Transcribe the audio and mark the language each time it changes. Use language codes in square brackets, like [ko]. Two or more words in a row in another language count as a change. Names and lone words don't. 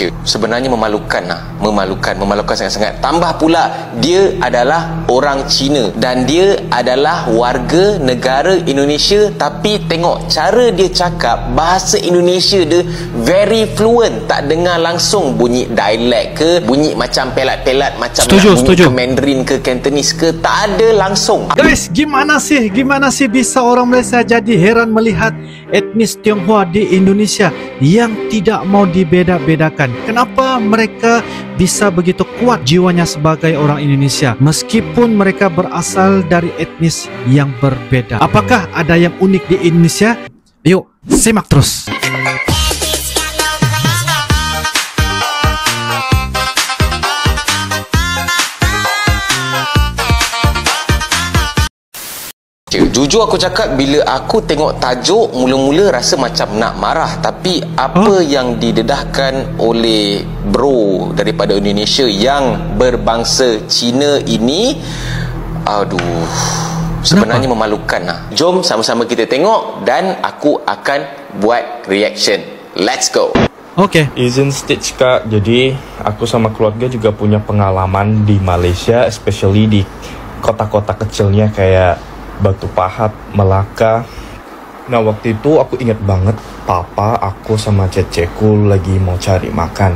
[ms] Sebenarnya memalukan sangat-sangat. Tambah pula dia adalah orang Cina dan dia adalah warga negara Indonesia, tapi tengok cara dia cakap, bahasa Indonesia dia [en] very fluent, [ms] tak dengar langsung bunyi dialect ke, bunyi macam pelat-pelat macam bunyi ke Mandarin ke Cantonese ke, tak ada langsung. [id] Guys, gimana sih bisa orang Malaysia jadi heran melihat etnis Tionghoa di Indonesia yang tidak mau dibeda-bedakan? Kenapa mereka bisa begitu kuat jiwanya sebagai orang Indonesia meskipun mereka berasal dari etnis yang berbeda? Apakah ada yang unik di Indonesia? Yuk, simak terus. [ms] Jujur aku cakap, bila aku tengok tajuk, mula-mula rasa macam nak marah, tapi apa yang didedahkan oleh bro daripada Indonesia yang berbangsa Cina ini, aduh, sebenarnya memalukan lah. Jom sama-sama kita tengok dan aku akan buat reaction. [en] Let's go. [id] Oke. Izin stage kak, jadi aku sama keluarga juga punya pengalaman di Malaysia, especially di kota-kota kecilnya kayak Batu Pahat, Melaka. Nah waktu itu aku ingat banget, papa, aku sama ceceku lagi mau cari makan.